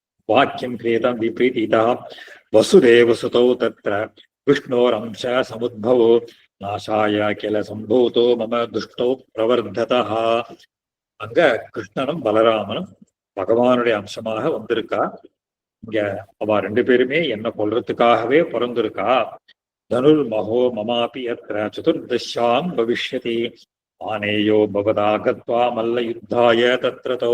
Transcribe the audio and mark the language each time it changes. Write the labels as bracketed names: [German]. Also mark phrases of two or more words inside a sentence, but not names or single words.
[Sanskrit] वाक्यं क्रियतां विपरीतितः वसुदेवसुतौ तत्र विष्णोरंश समुद्भवो नाशाय किल सम्भूतो मम दुष्टौ प्रवर्धतः. [Tamil] அங்க கிருஷ்ணனும் பலராமனும் பகவானுடைய அம்சமாக வந்திருக்கா. இங்க அவ ரெண்டு பேருமே என்ன கொல்றதுக்காகவே பிறந்திருக்கா. [Sanskrit] धनुर् मखो ममापि अत्र चतुर्दश्यां भविष्यति आनेयो भवता गत्वा मल्ल युद्धाय तत्रतो.